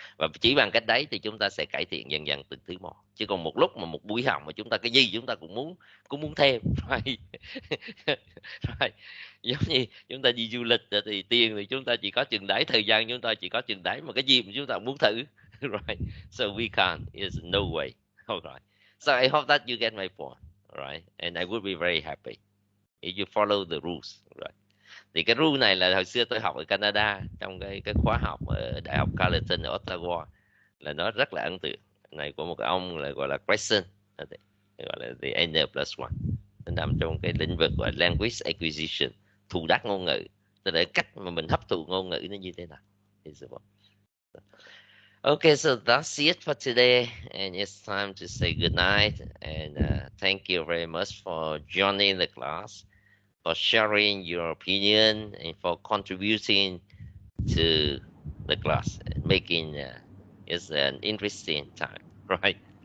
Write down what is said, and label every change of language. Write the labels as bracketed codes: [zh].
[vi] Và chỉ bằng cách đấy thì chúng ta sẽ cải thiện dần dần từng thứ một. Chứ còn một lúc mà một buổi học mà chúng ta cái gì chúng ta cũng muốn thêm, right? Right. Giống như chúng ta đi du lịch thì tiền thì chúng ta chỉ có chừng đấy, thời gian chúng ta chỉ có chừng đấy, mà cái gì mà chúng ta muốn thử, right? [en] So we can't. There's no way. Alright. So I hope that you get my point, right? And I would be very happy if you follow the rules, right? [vi] Thì cái rule này là hồi xưa tôi học ở Canada trong cái khóa học ở Đại học Carleton ở Ottawa, là nó rất là ấn tượng. Này của một cái ông là gọi là Crescent, gọi gọi là the N+1, nó nằm trong cái lĩnh vực gọi là language acquisition, thụ đắc ngôn ngữ, tức là cách mà mình hấp thụ ngôn ngữ nó như thế nào. [en] Okay, so that's it for today, and it's time to say good night. And thank you very much for joining the class, for sharing your opinion, and for contributing to the class, making it an interesting time, right?